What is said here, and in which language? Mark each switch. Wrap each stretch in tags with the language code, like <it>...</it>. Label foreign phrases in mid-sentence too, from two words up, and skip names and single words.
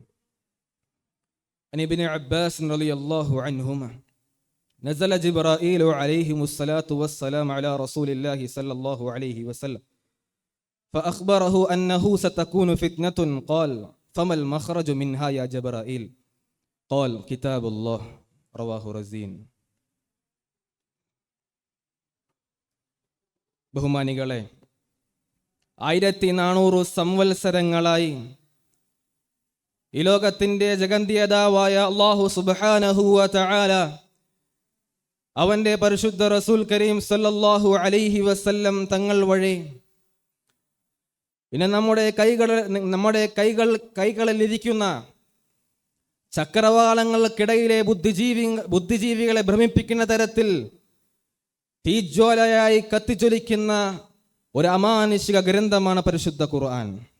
<ar>عن ابن عباس رضي الله عنهما نزل جبرائيل عليهم الصلاة والسلام على رسول الله صلى الله عليه وسلم فأخبره أنه ستكون فتنة. قال: فما المخرج منها يا جبرائيل؟ قال: كتاب الله. رواه റസീൻ.</ar> <ml>ബഹുമാനികളെ, 1400 സംവത്സരങ്ങളായി ഈ ലോകത്തിന്റെ ജഗന്തിയതാവായ</ml> <ar>الله سبحانه وتعالى</ar> <ml>അവന്റെ പരിശുദ്ധ</ml> <ar>رسول كريم صلى الله عليه وسلم</ar> <ml>തങ്ങൾ വഴി പിന്നെ നമ്മുടെ കൈകളിലിരിക്കുന്ന ചക്രവാളങ്ങൾക്കിടയിലെ ബുദ്ധിജീവികളെ ഭ്രമിപ്പിക്കുന്ന തരത്തിൽ തീജ്വാലയായി കത്തിജ്വലിക്കുന്ന ഒരു അമാനുഷിക ഗ്രന്ഥമാണ് പരിശുദ്ധ ഖുർആൻ.</ml>